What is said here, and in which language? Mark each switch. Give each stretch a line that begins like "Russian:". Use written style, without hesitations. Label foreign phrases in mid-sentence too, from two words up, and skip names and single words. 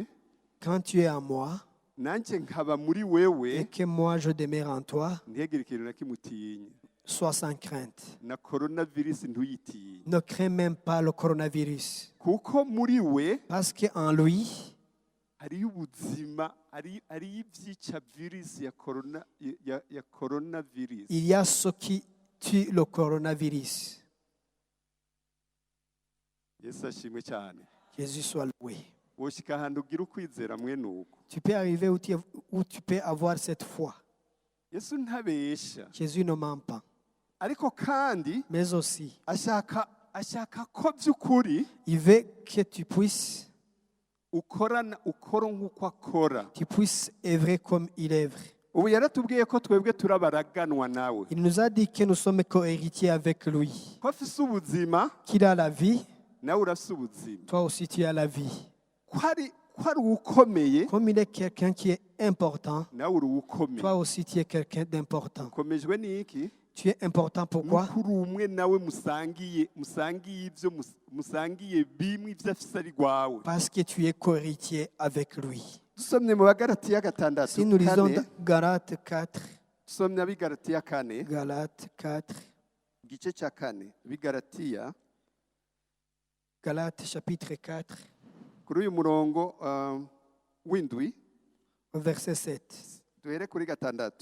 French: Quand tu es en moi
Rundi: nanjye nkaba muri
French: et
Rundi: wewe,
French: que moi je demeure en toi,
Rundi: ntihagire ikintu na kimwe utinya.
French: sois sans crainte.
Rundi: Na coronavirus ntuyitinye,
French: Ne crains même pas le coronavirus.
Rundi: kuko muri we
French: Parce qu'en lui,
Rundi: hariyo ubuzima, hariyo ibyica virus ya coronavirus.
French: il y a ce qui tue le coronavirus.
Rundi: Yesu ashimwe cyane.
French: Jésus soit loué.
Rundi: Woshika ahantu ugira ukwizera mwene uko.
French: Tu peux arriver où tu peux avoir cette foi.
Rundi: Yesu ntabesha,
French: Jésus ne ment pas.
Rundi: ariko kandi
French: Mais aussi,
Rundi: ashaka ko by'ukuri
French: il veut que tu puisses
Rundi: ukora nk'uko akora.
French: œuvrer comme il œuvre.
Rundi: Ubu yaratubwiye ko twebwe turabaraganwa nawe,
French: Il nous a dit que nous sommes co-héritiers avec lui.
Rundi: ko afise ubuzima
French: Qu'il a la vie,
Rundi: nawe urafise ubuzima,
French: toi aussi tu as la vie.
Rundi: ko ko ari ukomeye
French: Comme il est quelqu'un qui est important,
Rundi: nawe uri ukomeye.
French: toi aussi tu es quelqu'un d'important.
Rundi: ukomejwe n'iki?
French: Tu es important pourquoi?
Rundi: nuko uri umwe nawe musangiye ibyo musangiye bimwe ibyo afise ari rwawe.
French: Parce que tu es co-héritier avec lui.
Rundi: dusomye mu bagalatiya gatandatu
French: Si nous lisons
Rundi: kane,
French: Galates 4,
Rundi: dusomye abigalatiya kane
French: Galates 4,
Rundi: igice cya kane bigalatiya
French: Galates chapitre 4,
Rundi: kuri uyu murongo w'indwi
French: verset 7,
Rundi: duhere kuri gatandatu.